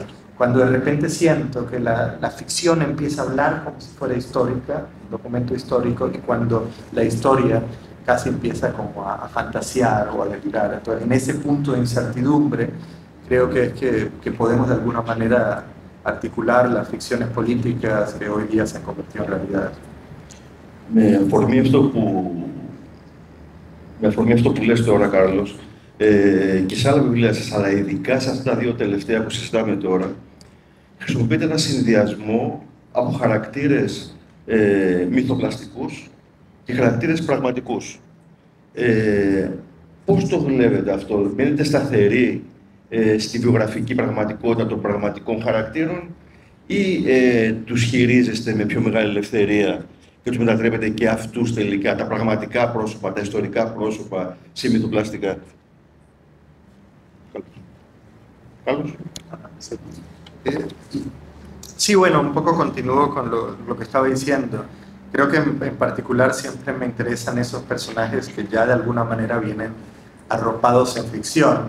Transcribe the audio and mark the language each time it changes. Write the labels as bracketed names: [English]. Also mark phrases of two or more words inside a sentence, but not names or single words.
[Spanish] Cuando de repente siento que la ficción empieza a hablar como si fuera histórica, un documento histórico, y cuando la historia casi empieza como a fantasear o a delirar. Entonces, en ese punto de incertidumbre, creo que es que podemos de alguna manera articular las ficciones políticas que hoy día se han convertido en realidad. [Greek] Με αφορμή αυτό που λες τώρα, Κάρλος, και σε άλλα βιβλία σας, αλλά ειδικά σε αυτά τα δύο τελευταία που συζητάμε τώρα, χρησιμοποιείτε ένα συνδυασμό από χαρακτήρες μυθοπλαστικούς και χαρακτήρες πραγματικούς. Πώς το δουλεύετε αυτό, μένετε σταθεροί στη βιογραφική πραγματικότητα των πραγματικών χαρακτήρων ή τους χειρίζεστε με πιο μεγάλη ελευθερία και τους μετατρέπετε και αυτούς τελικά, τα πραγματικά πρόσωπα, τα ιστορικά πρόσωπα, σε μυθοπλαστικά? [Spanish] Carlos. Sí, bueno, un poco continúo con lo que estaba diciendo. Creo que en particular siempre me interesan esos personajes que ya de alguna manera vienen arropados en ficción.